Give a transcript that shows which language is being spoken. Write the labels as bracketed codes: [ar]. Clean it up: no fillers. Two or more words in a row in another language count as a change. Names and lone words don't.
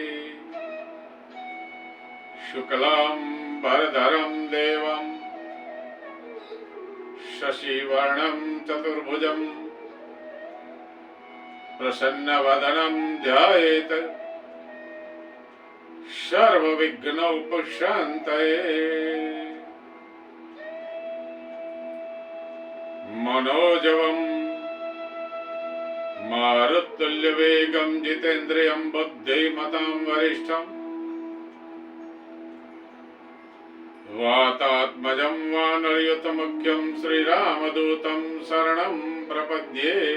[sa] શુક્લાં ભરધરં દેવં શશિવર્ણં ચતુર્ભુજં પ્રસન્નવદनं ધ્યાયેત સર્વવિઘ્નોપશાन्तये. मनोजवं मारुतुल्यवेगं जितेन्द्रियं बुद्धिमतां वरिष्ठं वातात्मजं वानरयुतमुख्यं श्रीरामदूतं शरणं प्रपद्ये.